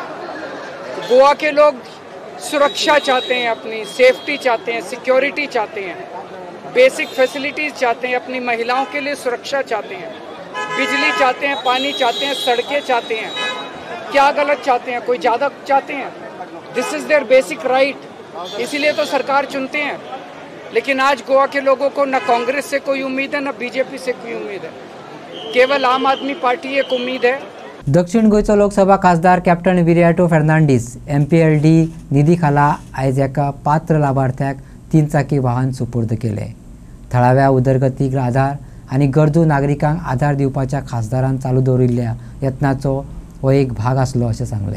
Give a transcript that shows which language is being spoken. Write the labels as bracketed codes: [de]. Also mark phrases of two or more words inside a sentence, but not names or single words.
[hi] गोवा के लोग सुरक्षा चाहते हैं, अपनी सेफ्टी चाहते हैं, सिक्योरिटी चाहते हैं, [en] basic facilities [hi] चाहते हैं, अपनी महिलाओं के लिए सुरक्षा चाहते हैं, बिजली चाहते हैं, पानी चाहते हैं, सड़कें चाहते हैं. क्या गलत चाहते हैं? कोई ज़्यादा चाहते हैं? [en] this is their basic right. [hi] इसीलिए तो सरकार चुनते हैं. लेकिन आज गोवा के लोगों को न कांग्रेस से कोई उम्मीद है, न बीजेपी से कोई उम्मीद है. केवल आम आदमी पार्टी एक उम्मीद है. [kok] दक्षिण गोंयचो लोकसभा खासदार कॅप्टन विरियाटो फेर्नांडीस MPLD निधी खाला आयज एका पात्र लाभार्थ्याक 3 चाकी वाहन सुपूर्द केले. थळाव्या उदरगतीक आधार आनी गरजू नागरिकांक आधार दिवपाच्या खासदारान चालू दवरिल्ल्या यत्नाचो हो एक भाग आसलो अशें सांगलें.